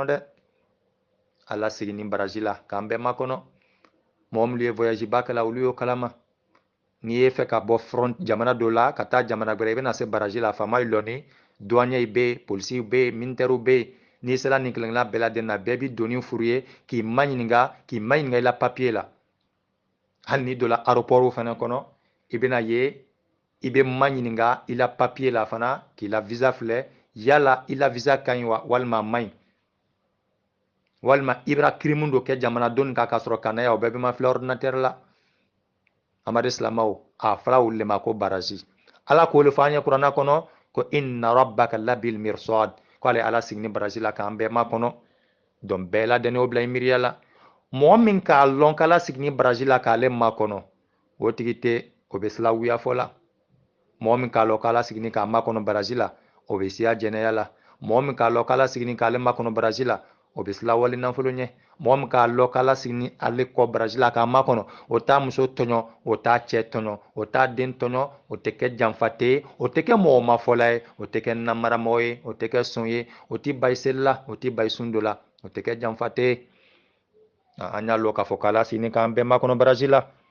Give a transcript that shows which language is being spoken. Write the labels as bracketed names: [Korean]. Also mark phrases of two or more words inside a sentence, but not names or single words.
[Bambara] dɛ ala sigini baraji la k'an bɛɛ makɔnɔ mɔgɔ minnu ye voyage ba kɛla olu y'o kalama n'i ye fɛ ka bɔ front jamana dɔ la ka taa jamana wɛrɛ i bɛna se baraji la faama lɔnni douanier bɛ yen polisiw bɛ yen militaires bɛ yen n'i sera nin kelen kelenna bɛɛ lajɛlen na bɛɛ bɛ donni f'u ye k'i maɲininka i la papier la hali n'i donna aéroport fana kɔnɔ i bɛna ye i bɛ maɲininka i la papier la fana k'i la visa filɛ yala i la visa ka ɲi wa walima a man ɲi walima i bɛna crime dɔ kɛ jamanadenw kan k'a sɔrɔ ka na yan o bɛɛ bɛ ma filɛ ordinateur la amadu silamaw a fɔra olu le ma ko baraji ala k'o le fɔ an ye kuranna kɔnɔ ko [Arabic] إن ربك لبالمرصاد [Bambara] ko ale ala sigini baraji la k'an bɛɛ makɔnɔ donc bɛɛ ladɛnni o bila i miiriya la mɔgɔ min k'a lɔn k'ala sigini baraji la k'ale makɔnɔ o tigi tɛ o bɛ sila wuyafɔ la mɔgɔ min k'a lɔn k'ala sigini k'a makɔnɔ baraji la o bɛ siya jɛnɛya la mɔgɔ min k'a lɔn k'ala sigini k'ale makɔnɔ baraji la o bɛ sila wali nafolo ɲɛ mɔgɔ min k'a lɔn k'ala sigini ale kɔ baraji la k'a makɔnɔ o t'a muso tɔɲɔ o t'a cɛ tɔɲɔ o t'a den tɔɲɔ o tɛ kɛ janfate ye o tɛ kɛ mɔgɔ mafɔla ye o tɛ kɛ namaramɔgɔ ye o tɛ kɛ sɔn ye o tɛ bayi seli la o tɛ bayi sun dɔ la o tɛ kɛ janfate ye an y'a lɔn k'a fɔ k'ala sigini k'an bɛɛ makɔnɔ baraji la